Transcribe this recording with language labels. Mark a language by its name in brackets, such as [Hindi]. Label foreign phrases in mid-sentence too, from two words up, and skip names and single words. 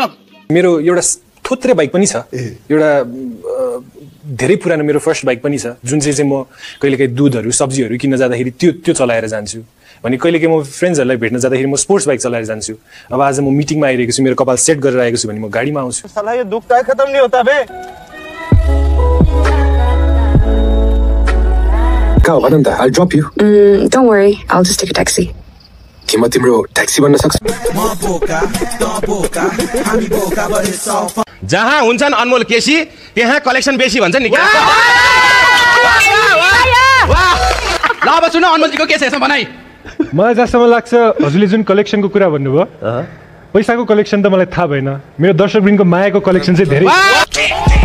[Nepali] मेरो एउटा थोत्रे बाइक पनि छ, एउटा धेरै पुरानो मेरो फर्स्ट बाइक पनि छ, जुन चाहिँ म कहिलेकाहीँ दुधहरू सब्जीहरू किन्न जाँदाखेरि त्यो चलाएर जान्छु। भने कहिलेकाहीँ म फ्रेन्ड्सहरूलाई भेट्न जाँदाखेरि म स्पोर्ट्स बाइक चलाएर जान्छु। अब आज म मिटिङमा आइरहेको छु, मेरो कपाल सेट गरेर आएको छु भने म गाडीमा आउँछु। [Hindi] साला यो दुख त खत्म नहीं होता बे। [Nepali] कहाँ भन त, [English] I'll drop you. Don't worry, I'll just take a taxi. [Nepali] के म तिम्रो ट्याक्सी बन्न सक्छु? जहाँ हुन्छन् अनमोल केसी त्यहाँ कलेक्सन बेसी भन्छ नि। ल अब सुन अनमोलजीको के छ यसमा बनाई। मलाई जहाँसम्म लाग्छ हजुरले जुन कलेक्सनको कुरा भन्नुभयो, पैसाको कलेक्सन त मलाई थाहा भएन, मेरो दर्शकवृन्दको मायाको कलेक्सन चाहिँ धेरै।